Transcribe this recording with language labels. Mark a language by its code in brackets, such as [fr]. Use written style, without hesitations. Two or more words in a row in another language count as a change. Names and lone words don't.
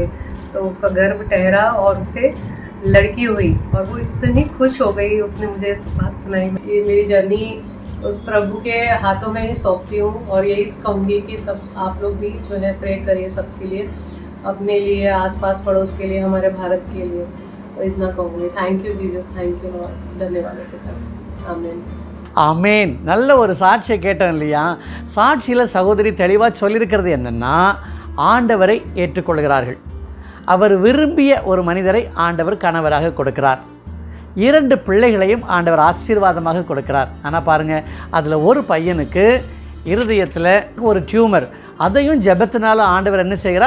[hi] तो उसका गर्भ ठहरा और उसे लड़की हुई, और वो इतनी खुश हो गई। उसने मुझे बात सुनाई। ये मेरी जर्नी उस प्रभु के हाथों में ही सौंपती हूँ, और यही कहूँगी कि सब आप लोग भी जो है प्रे करिए सबके लिए, अपने लिए, आसपास पड़ोस के लिए, हमारे भारत के लिए। और इतना कहूँगी। [en] thank you Jesus, thank you Lord. [hi] धन्यवाद पिता। आमीन। [ta] ஆமேன். நல்ல ஒரு சாட்சியை கேட்டோம் இல்லையா? சாட்சியில் சகோதரி தெளிவாக சொல்லியிருக்கிறது என்னென்னா, ஆண்டவரை ஏற்றுக்கொள்கிறார்கள். அவர் விரும்பிய ஒரு மனிதரை ஆண்டவர் கணவராக கொடுக்கிறார். 2 பிள்ளைகளையும் ஆண்டவர் ஆசீர்வாதமாக கொடுக்கிறார். ஆனால் பாருங்கள், அதில் ஒரு பையனுக்கு இருதயத்தில் ஒரு டியூமர், அதையும் ஜெபத்தினால ஆண்டவர் என்ன செய்கிறார்?